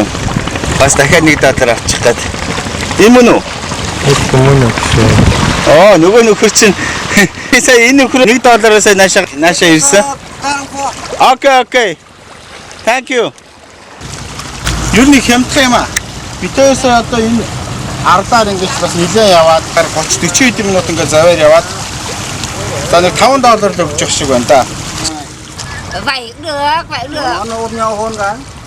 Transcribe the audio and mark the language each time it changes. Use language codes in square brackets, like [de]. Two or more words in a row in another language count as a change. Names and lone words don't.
[mn] Бас дахиад нэг даатар авчих гээд. Энэ мөн үү? Оо, нөгөө нөхөр чинь сая энэ нөхөр $1-аас наашаа ирсэн. Окей. [en] Thank you. [mn] Юу нэг хямдхан юм аа. Битээс одоо энэ ардаар ингэж бас нилээ яваад 30-40 минут ингэ заваар яваад за нэг $5 л өгч явах шиг байна да. [vi] Vậy cũng được, vậy cũng được. Nó ôm nhau hôn cái.